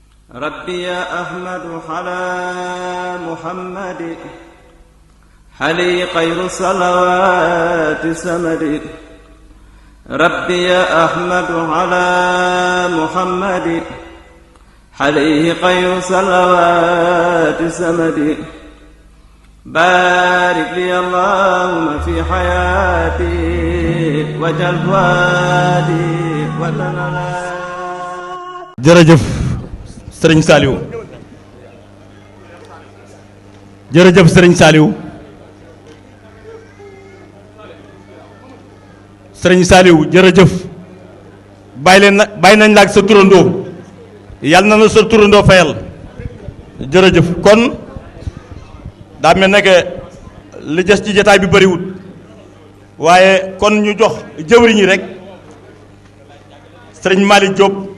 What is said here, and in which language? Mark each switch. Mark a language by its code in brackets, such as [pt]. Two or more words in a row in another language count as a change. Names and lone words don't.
[ar] ربي يا أحمد على محمد حلي خير صلوات سمد ربي يا أحمد على محمد عليه خير صلوات سمد بارك لي اللهم في حياتي وجل فؤادي وتنالى [wo] jërëjëf sëriñ Saliou jërëjëf sëriñ Saliou sëriñ Saliou jërëjëf bàyyi nañ la ak sa turandoo yàlla na la sa turandoo fayal jërëjëf kon daa mel ne que li des ci jotaay bi bëriwul waaye kon ñu jox jëwriñ yi rek sëriñ Malick Diop